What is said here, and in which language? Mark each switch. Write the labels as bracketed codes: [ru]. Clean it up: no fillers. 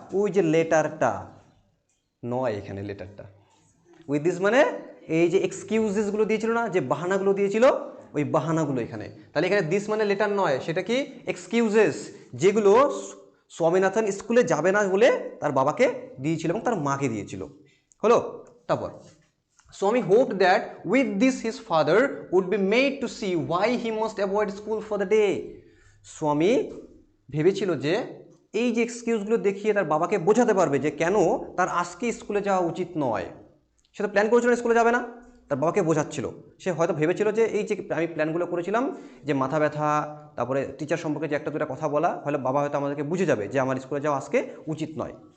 [bn] ওই যে লেটারটা নয়, এখানে লেটারটা উইথ দিস মানে এই যে এক্সকিউজেসগুলো দিয়েছিল না, যে বাহানাগুলো দিয়েছিল, ওই বাহানাগুলো এখানে। তাহলে এখানে দিস মানে লেটার নয়, সেটা কি? এক্সকিউজেস, যেগুলো স্বামীনাথন স্কুলে যাবে না বলে তার বাবাকে দিয়েছিল এবং তার মাকে দিয়েছিল। হলো? [en] তারপর Swami hoped that with this his father would be made to see why he must avoid school for the day. [bn] স্বামী ভেবেছিল যে এই যে এক্সকিউজগুলো দেখিয়ে তার বাবাকে বোঝাতে পারবে যে কেন তার আজকে স্কুলে যাওয়া উচিত নয়। সে তো প্ল্যান করেছিল স্কুলে যাবে না, তার বাবাকে বোঝাচ্ছিল। সে হয়তো ভেবেছিল যে এই যে আমি প্ল্যানগুলো করেছিলাম, যে মাথা ব্যথা, তারপরে টিচার সম্পর্কে যে একটা দুটা কথা বলা, হলে বাবা হয়তো আমাদেরকে বুঝে যাবে যে আমার স্কুলে যাওয়া আজকে উচিত নয়।